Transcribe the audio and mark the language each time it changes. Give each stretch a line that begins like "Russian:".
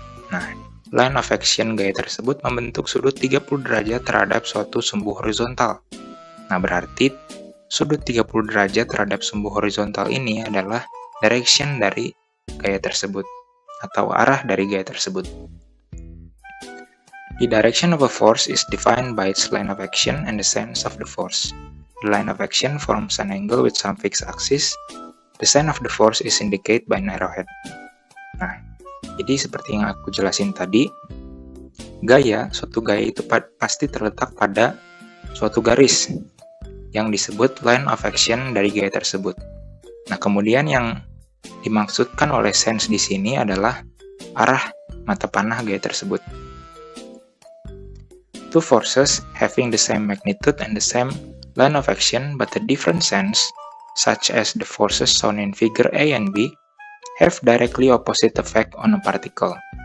Indonesian: Nah, line of action gaya tersebut membentuk sudut 30 derajat terhadap suatu sumbu horizontal. Nah, berarti sudut 30 derajat terhadap sumbu horizontal ini adalah direction dari gaya tersebut, atau arah dari gaya tersebut.
English: The direction of a force is defined by its line of action and the sense of the force. The line of action forms an angle with some fixed axis. The sign of the force is indicated by an arrowhead.
Indonesian: Nah, jadi seperti yang aku jelasin tadi, suatu gaya itu pasti terletak pada suatu garis yang disebut line of action dari gaya tersebut. Nah, kemudian yang dimaksudkan oleh sense di sini adalah arah mata panah gaya tersebut.
English: Two forces having the same magnitude and the same line of action but a different sense, such as the forces shown in figure A and B, have directly opposite effect on a particle.